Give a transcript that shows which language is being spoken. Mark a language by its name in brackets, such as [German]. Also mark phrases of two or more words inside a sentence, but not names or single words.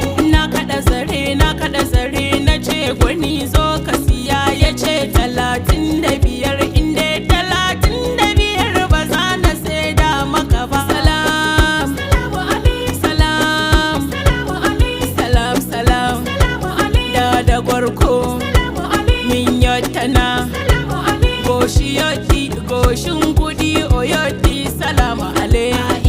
[Hausa] Na kaɗa zare, na kaɗa zare, na ce, "Gwani, zo ka siya." Ya ce, Talatin da biyar, in dai talatin da biyar ba za na sai da maka ba. [Fula] Salam. Salam. Salam, salam. Da da gwarko. Min yottana. Goshi yotti, goshin kudi o yotti. [Arabic] Salamu alaikum.